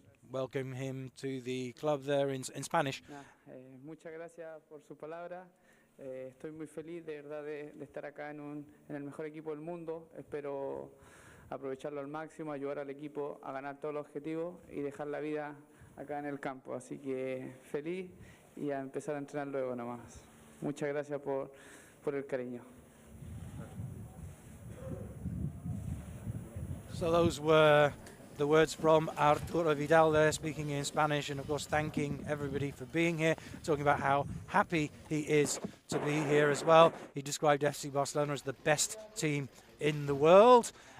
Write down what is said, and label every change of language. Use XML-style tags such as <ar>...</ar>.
<en>Welcome him to the club there in Spanish.</en> <es>Muchas gracias por su palabra. Estoy muy feliz de verdad de estar acá en el mejor equipo del mundo. Espero aprovecharlo al máximo, ayudar al equipo a ganar todos los objetivos y dejar la vida acá en el campo. Así que feliz y a empezar a entrenar luego nomás. Muchas gracias por el cariño.</es> <en>So those were the words from Arturo Vidal there, speaking in Spanish, and of course thanking everybody for being here, talking about how happy he is to be here as well. He described FC Barcelona as the best team in the world.</en>